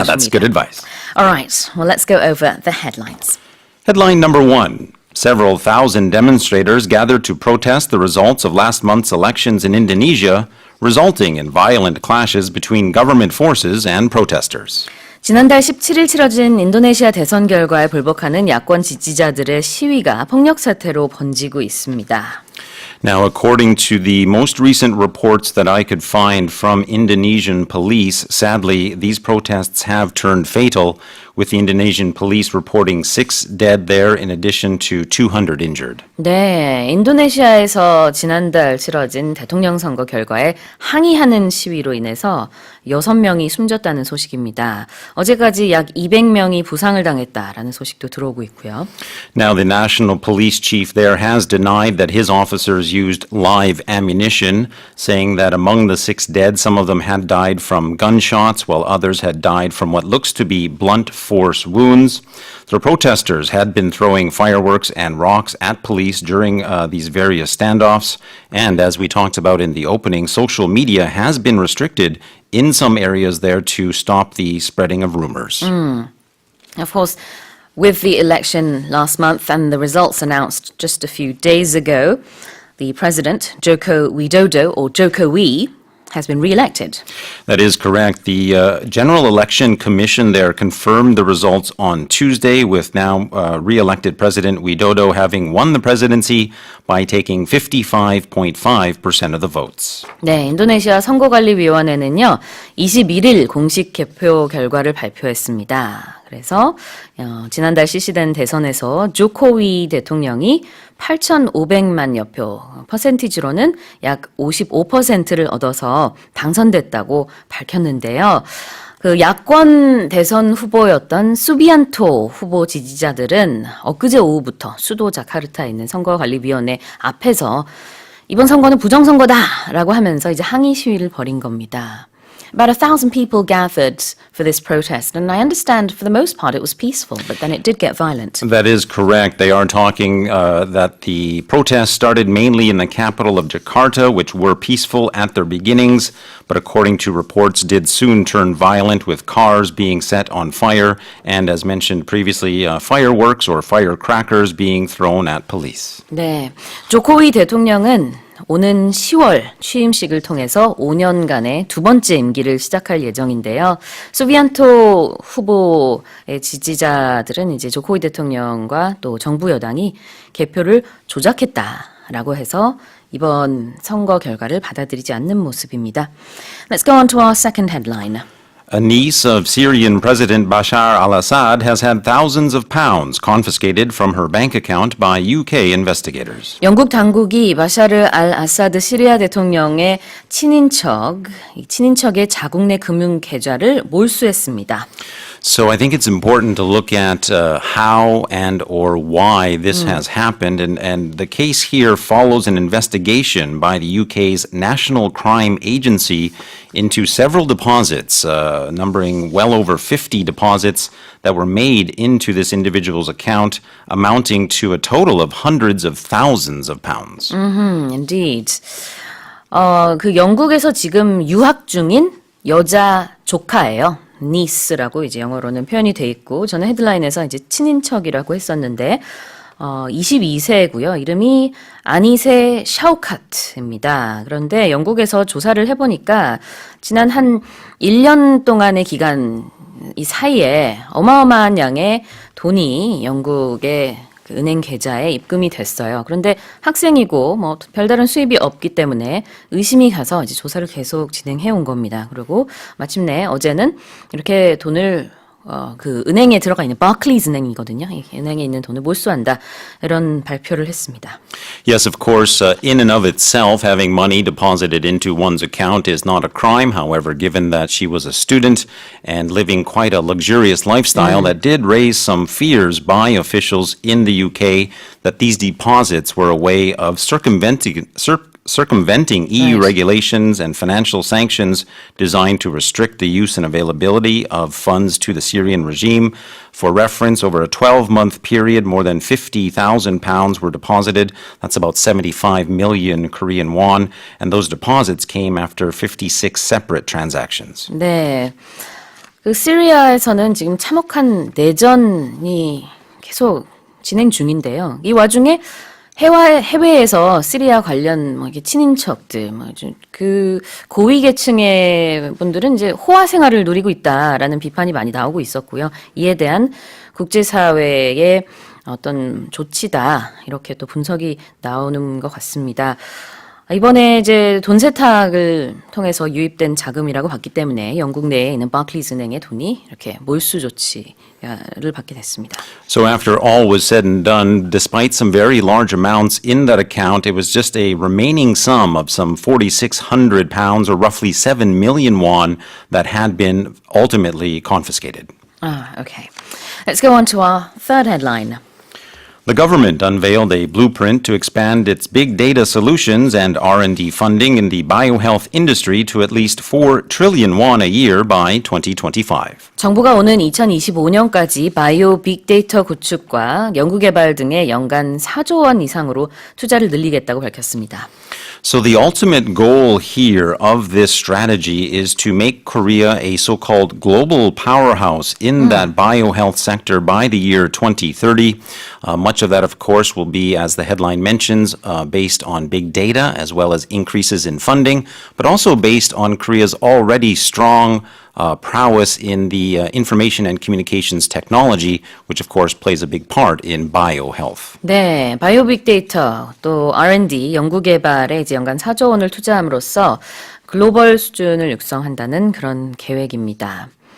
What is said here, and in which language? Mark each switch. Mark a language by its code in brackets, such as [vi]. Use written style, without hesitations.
[en] social that's media. good advice. All right. Well, let's go over the headlines. Headline number 1. Several thousand demonstrators gathered to protest the results of last month's elections in Indonesia, resulting in violent clashes between government forces and protesters. [ko] 지난달 17일 치러진 인도네시아 대선 결과에 불복하는 야권 지지자들의 시위가 폭력 사태로 번지고 있습니다. [en] Now, according to the most recent reports that I could find from Indonesian police, sadly, these protests have turned fatal, with the Indonesian police reporting 6 dead there in addition to 200 injured. [ko] 네, 인도네시아에서 지난달 치러진 대통령 선거 결과에 항의하는 시위로 인해서 6명이 숨졌다는 소식입니다. 어제까지 약 200명이 부상을 당했다라는 소식도 들어오고 있고요. [en] Now, the national police chief there has denied that his officers used live ammunition, saying that among the 6 dead, some of them had died from gunshots, while others had died from what looks to be blunt force wounds. The protesters had been throwing fireworks and rocks at police during these various standoffs, and as we talked about in the opening, social media has been restricted in some areas there to stop the spreading of rumors. Of course, with the election last month and the results announced just a few days ago, the president, Joko Widodo, or Jokowi, has been re-elected. That is correct. The General Election Commission there confirmed the results on Tuesday, with now re-elected President Widodo having won the presidency by taking 55.5% of the votes. [ko] 네, 인도네시아 선거관리위원회는요, 21일 공식 개표 결과를 발표했습니다. 그래서 지난달 실시된 대선에서 조코위 대통령이 8,500만여 표, 퍼센티지로는 약 55%를 얻어서 당선됐다고 밝혔는데요. 그 야권 대선 후보였던 수비안토 후보 지지자들은 엊그제 오후부터 수도 자카르타에 있는 선거관리위원회 앞에서 이번 선거는 부정선거다라고 하면서 이제 항의 시위를 벌인 겁니다. [en] About 1,000 people gathered for this protest, and I understand for the most part it was peaceful, but then it did get violent. That is correct. They are talking that the protests started mainly in the capital of Jakarta, which were peaceful at their beginnings, but according to reports did soon turn violent, with cars being set on fire, and as mentioned previously, fireworks or firecrackers being thrown at police. [ko] 네, 조코위 대통령은 오는 10월 취임식을 통해서 5년간의 두 번째 임기를 시작할 예정인데요. 수비안토 후보의 지지자들은 이제 조코위 대통령과 또 정부 여당이 개표를 조작했다라고 해서 이번 선거 결과를 받아들이지 않는 모습입니다. [en] Let's go on to our second headline. A niece of Syrian President Bashar al-Assad has had thousands of pounds confiscated from her bank account by UK investigators. [ko] 영국 당국이 바샤르 알 아사드 시리아 대통령의 친인척의 자국 내 금융 계좌를 몰수했습니다. [en] So I think it's important to look at how and or why this has happened. And the case here follows an investigation by the UK's National Crime Agency into several deposits, numbering well over 50 deposits that were made into this individual's account, amounting to a total of hundreds of thousands of pounds. Indeed. [ko] 그 영국에서 지금 유학 중인 여자 조카예요. niece라고 이제 영어로는 표현이 돼 있고, 저는 헤드라인에서 이제 친인척이라고 했었는데, 22세고요. 이름이 아니세 샤우카트입니다. 그런데 영국에서 조사를 해보니까 지난 한 1년 동안의 기간 이 사이에 어마어마한 양의 돈이 영국의 그 은행 계좌에 입금이 됐어요. 그런데 학생이고 뭐 별다른 수입이 없기 때문에 의심이 가서 이제 조사를 계속 진행해 온 겁니다. 그리고 마침내 어제는 이렇게 돈을 그 은행에 들어가 있는 바클리즈 은행이거든요. 이 은행에 있는 돈을 몰수한다. 이런 발표를 했습니다. [en] Yes, of course, in and of itself, having money deposited into one's account is not a crime. However, given that she was a student and living quite a luxurious lifestyle, that did raise some fears by officials in the UK that these deposits were a way of circumventing EU Right. regulations and financial sanctions designed to restrict the use and availability of funds to the Syrian regime. For reference, over a 12-month period, more than 50,000 pounds were deposited. That's about 75 million Korean won. And those deposits came after 56 separate transactions. [ko] 네. 그 시리아에서는 지금 참혹한 내전이 계속 진행 중인데요. 이 와중에 해외에서 시리아 관련 이렇게 친인척들, 그 고위 계층의 분들은 이제 호화 생활을 누리고 있다라는 비판이 많이 나오고 있었고요. 이에 대한 국제사회의 어떤 조치다 이렇게 또 분석이 나오는 것 같습니다. 이번에 이제 돈 세탁을 통해서 유입된 자금이라고 봤기 때문에 영국 내에 있는 바클리즈 은행의 돈이 이렇게 몰수 조치를 받게 됐습니다. [en] So after all was said and done, despite some very large amounts in that account, it was just a remaining sum of some 4,600 pounds or roughly 7 million won that had been ultimately confiscated. Okay. Let's go on to our third headline. The government unveiled a blueprint to expand its big data solutions and R&D funding in the biohealth industry to at least 4 trillion won a year by 2025. [ko] 정부가 오는 2025년까지 바이오 빅데이터 구축과 연구개발 등에 연간 4조 원 이상으로 투자를 늘리겠다고 밝혔습니다. [en] So the ultimate goal here of this strategy is to make Korea a so-called global powerhouse in that biohealth sector by the year 2030. Much of that, of course, will be, as the headline mentions, based on big data as well as increases in funding, but also based on Korea's already strong prowess in the information and communications technology, which of course plays a big part in biohealth. [ko] 네, 바이오 빅데이터 또 R&D 연구개발에 이제 연간 4조 원을 투자함으로써 글로벌 수준을 육성한다는 그런 계획입니다.